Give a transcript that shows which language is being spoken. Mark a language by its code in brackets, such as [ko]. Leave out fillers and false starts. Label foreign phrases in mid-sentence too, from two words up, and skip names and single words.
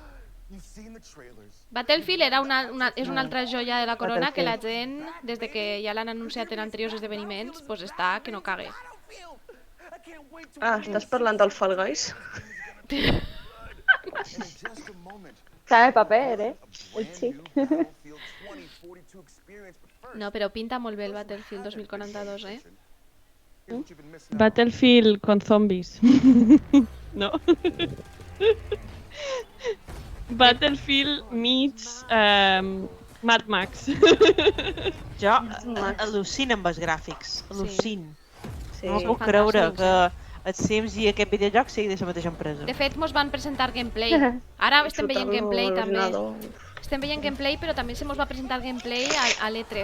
[ca] era és una altra joia de la corona que la gent, des de que ja l'han anunciat en anteriors esdeveniments, pues està que no cague. Ah, estàs parlant del Fall Guys? Sabe paper, el xic. No, però pinta molt bé el Battlefield 2042, [es] Battlefield con zombies. [ca] No? [en] Battlefield meets Mad Max. [ca] Jo al·lucino amb els gràfics. Al·lucino. Sí. No puc Fantàstics, creure que els Sims i aquest videojoc sigui de la mateixa empresa. De fet, mos van presentar gameplay. Ara estem veient Xutar-lo gameplay a també. l'ordinador. Estem veient gameplay, però també se mos va presentar gameplay a l'E3.